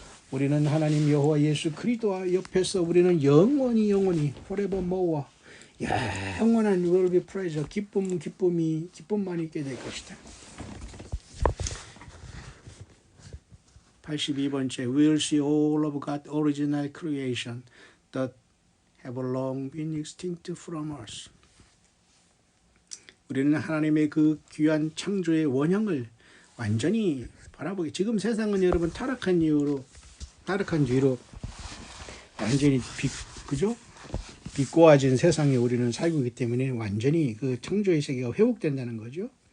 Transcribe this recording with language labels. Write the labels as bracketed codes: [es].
[ko] 우리는 하나님 여호와 예수 그리스도와 옆에서 우리는 영원히 forevermore 영원한 [en] will be pleasure [ko] 기쁨만 있게 될 것이다. [en] 82번째 We'll see all of God's original creation that have long been extinct from us. [ko] 우리는 하나님의 그 귀한 창조의 원형을 완전히 바라보게. 지금 세상은 여러분 타락한 뒤로 완전히 그죠? 비꼬아진 세상에 우리는 살고 있기 때문에 완전히 그 창조의 세계가 회복된다는 거죠.